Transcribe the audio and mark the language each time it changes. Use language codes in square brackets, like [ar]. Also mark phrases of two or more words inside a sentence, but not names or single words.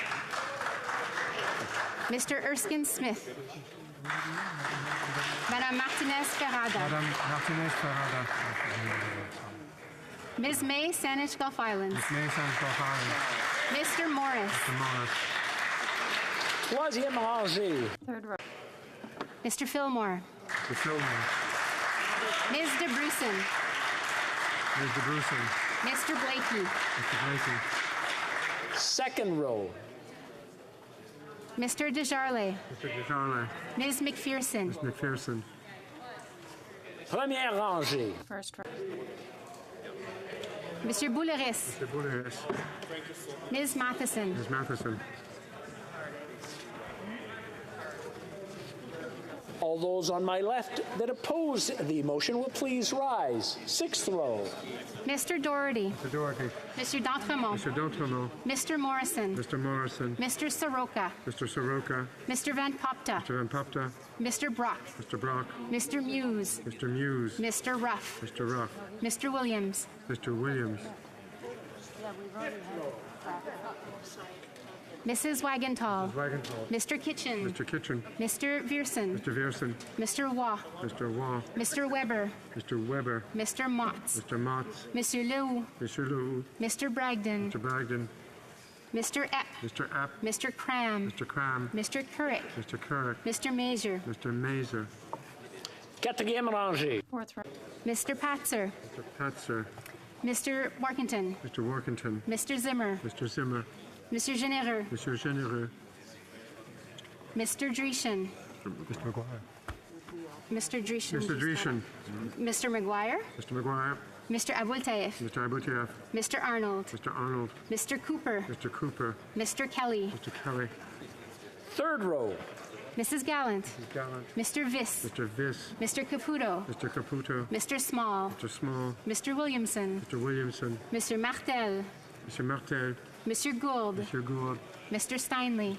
[en] Mr. Erskine Smith. Madame Martinez Ferrada. Madame Martinez Ferrada. Ms. May, Saanich Gulf Islands. Ms. May, Saanich Gulf Islands. Mr. Morris. Mr. Morris. [fr] Troisième rangée. [en] Third row. Mr. Fillmore. Mr. Fillmore. Ms. DeBruson. Ms. DeBruson. Mr. Blakey. Mr. Blakey. Second row. Mr. Desjarlais. Mr. Desjarlais. Ms. McPherson. Ms. McPherson. [fr] Première rangée. [en] First row. Mr. Bouleris. Mr. Bouleris. Ms. Matheson. Ms. Matheson. All those on my left that oppose the motion will please rise. Sixth row. Mr. Doherty. Mr. Doherty. Mr. D'Entremont. Mr. D'Entremont. Mr. Morrison. Mr. Morrison. Mr. Soroka. Mr. Soroka. Mr. Van Popta. Mr. Van Popta. Mr. Brock. Mr. Brock. Mr. Muse. Mr. Muse. Mr. Ruff. Mr. Ruff. Mr. Williams. Mr. Williams. Mrs. Wagenthal. Ms. Wagenthal. Mr. Kitchen. Mr. Kitchen. Mr. Vierson. Mr. Vierson. Mr. Waugh. Mr. Waugh. Mr. Weber. Mr. Weber. Mr. Motz. Mr. Motz. Monsieur Leroux. Mr. Leroux. Mr. Bragdon. Mr. Bragdon. Mr. Epp. Mr. Epp. Mr. Cram. Mr. Cram. Mr. Couric. Mr. Couric. Mr. Mazer. Mr. Mazer. [fr] Quatrième rangée. [en] Fourth row. Mr. Patzer. Mr. Patzer. Mr. Workington. Mr. Workington. Mr. Zimmer. Mr. Zimmer. Mr. Genereux. Mr. Genereux. Mr. Dreeshen. Mr. McGuire. Mr. Dreeshen. Mr. Dreeshen. Mr. McGuire. Mr. McGuire. Mr. Abultaif. Mr. Abutieff. Mr. Arnold. Mr. Arnold. Mr. Cooper. Mr. Cooper. Mr. Kelly. Mr. Kelly. Third row. Mrs. Gallant. Mrs. Gallant. Mr. Viss. Mr. Viss. Mr. Caputo. Mr. Caputo. Mr. Small. Mr. Small. Mr. Williamson. Mr. Williamson. Mr. Martel. Mr. Martel. Mr. Gould. Mr. Gould. Mr. Steinley.